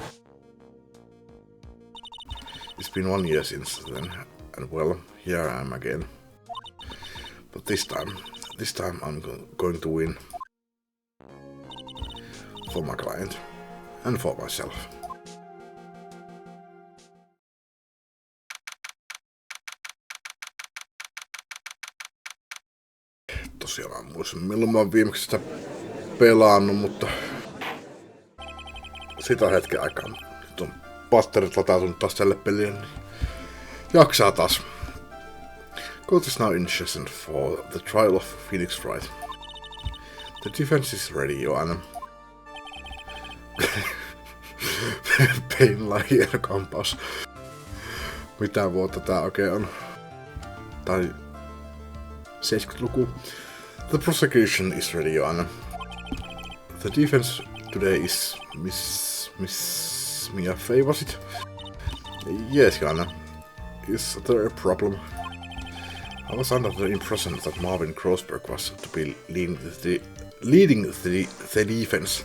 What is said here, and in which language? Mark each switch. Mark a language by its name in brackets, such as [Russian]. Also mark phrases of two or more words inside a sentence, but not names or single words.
[English] It's been 1 year since then, and well, here I am again. But this time I'm going to win. For my client, and for myself. [Finnish] Tosiaan mä muistan milloin mä oon viimeksi sitä pelannut, mutta sitä hetken aikaa. Nyt on patterit latautunut taas tälle pelille, niin jaksaa taas. [English] Court is now in session for the trial of Phoenix Wright. The defense is ready, Joanna. [Finnish] Painlahier kampaus. Mitä vuotta tää oikein on? Tai 70-luku. [English] The prosecution is ready, Joanna. The defense today is Miss Mia Fey, was it? Yes, Joanna. Is there a problem? I was under the impression that Marvin Grossberg was to be leading the defense.